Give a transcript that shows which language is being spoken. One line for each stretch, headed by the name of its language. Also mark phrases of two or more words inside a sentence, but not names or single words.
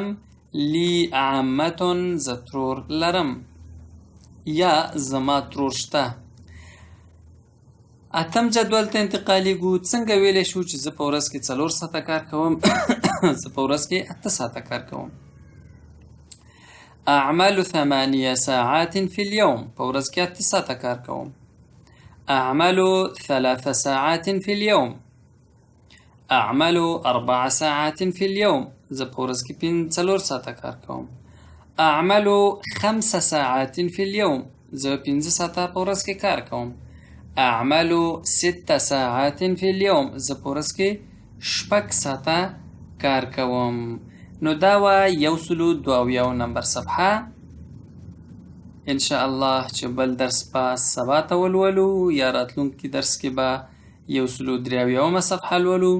Arabic: لی عمة
Pashto: زه ترور لرم یا زما ترور شته. اتم جدول ته انتقالیږو. څنګه ویلی شو چې زه په ورځ کې 4 ساعته کار کوم، زه په ورځ کې 8 ساعته کار کوم.
Arabic: اعمل 8 ساعات في اليوم
Pashto: په ورځ کې 8 ساعته کار کوم.
Arabic: اعمل 3 ساعات في اليوم. اعمل 4 ساعات في اليوم
Pashto: زه په ورځ کې 4 ساعته کار کوم.
Arabic: اعمل 5 ساعات في اليوم
Pashto: زه 5 ساعته په ورځ کې کار کوم.
Arabic: أعمل 6 ساعات في اليوم.
Pashto: زه په ورځ کې 6 ساعته کار کوم. نو دا وه 172 نمبر صفحه.
Arabic: ان شاء الله
Pashto: چې بل درس به سبا ته ولولو یا راتلونکي درس کې به 173 صفحه لولو.